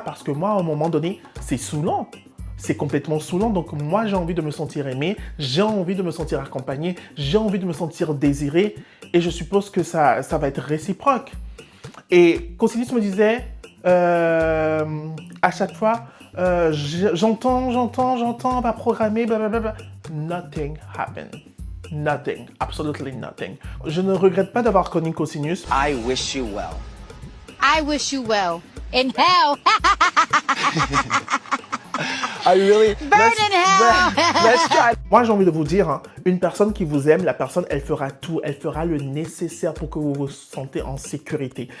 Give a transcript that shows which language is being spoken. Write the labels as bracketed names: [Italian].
[French] Parce que moi, à un moment donné, c'est saoulant. C'est complètement saoulant, donc moi j'ai envie de me sentir aimé, j'ai envie de me sentir accompagné, j'ai envie de me sentir désiré et je suppose que ça va être réciproque. Et Cosinus me disait à chaque fois, j'entends, on va programmer, blablabla. [English] Nothing happened. Nothing, absolutely nothing. [French] Je ne regrette pas d'avoir connu Cosinus. [English] I wish you well. I wish you well. In hell. I really. Let's try. [French] Moi, j'ai envie de vous dire, hein, une personne qui vous aime, la personne, elle fera tout, elle fera le nécessaire pour que vous vous sentez en sécurité.